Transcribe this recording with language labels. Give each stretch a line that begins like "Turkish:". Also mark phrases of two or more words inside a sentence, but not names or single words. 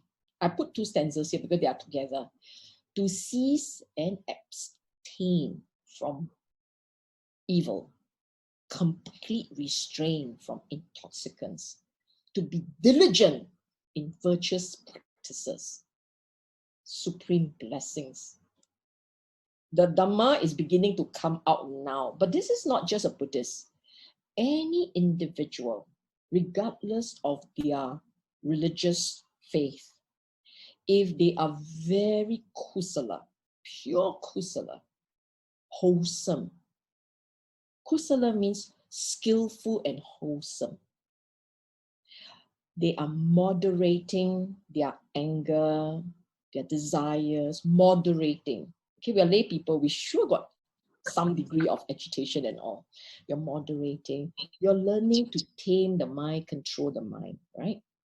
English: I put 2 stanzas here because they are together. To cease and abstain from evil, complete restraint from intoxicants, to be diligent in virtuous practices, supreme blessings. The Dhamma is beginning to come out now, but this is not just a Buddhist. Any individual, regardless of their religious faith, if they are very kusala, pure kusala, wholesome. Kusala means skillful and wholesome. They are moderating their anger, their desires, moderating. Okay, we are lay people, we sure got some degree of agitation and all. You're moderating, you're learning to tame the mind, control the mind, right?